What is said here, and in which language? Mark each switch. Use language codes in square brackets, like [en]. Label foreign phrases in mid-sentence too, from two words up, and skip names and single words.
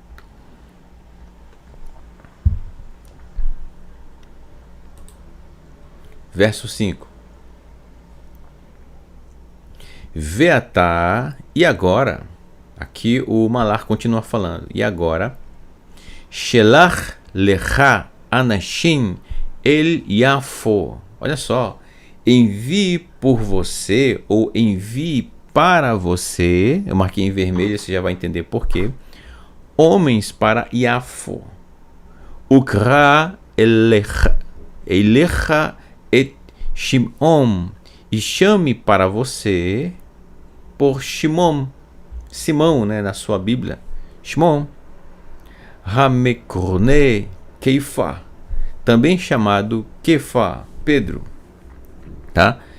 [pt] Verso 5. Veatá, e agora, aqui o Malar continua falando, e agora, [he] שלח לך אנשים אל יפו. [pt] Olha só, envie por você, ou envie para você, eu marquei em vermelho, você já vai entender por quê, homens para Yafo. [he] וקרא אליך את שמעון, [pt] e chame para você por Shimon, Simão, né, na sua Bíblia, Shimon, [he] המקרונה כיפא, [pt] também chamado Kefa, Pedro, tá?